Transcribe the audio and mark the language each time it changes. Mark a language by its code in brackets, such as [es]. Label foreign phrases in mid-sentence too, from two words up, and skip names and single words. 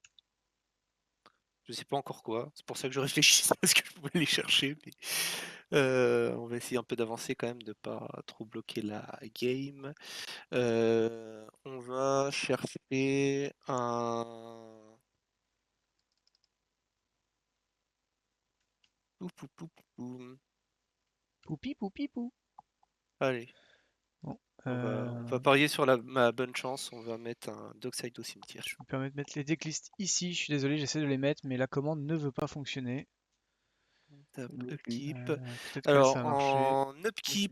[fr] Je sais pas encore quoi, c'est pour ça que je réfléchis parce que je pouvais les chercher. Mais, on va essayer un peu d'avancer quand même, de pas trop bloquer la game. On va chercher un. Pou, pou, pou, pou, pou. Poupi, poupi, pou. Allez, Bon, on va parier sur ma bonne chance. On va mettre un Dockside au cimetière. je me permets de mettre les decklists ici. Je suis désolé, j'essaie de les mettre, mais la commande ne veut pas fonctionner. Tap, Le upkeep. Peut-être que Alors, ça a marché. en upkeep,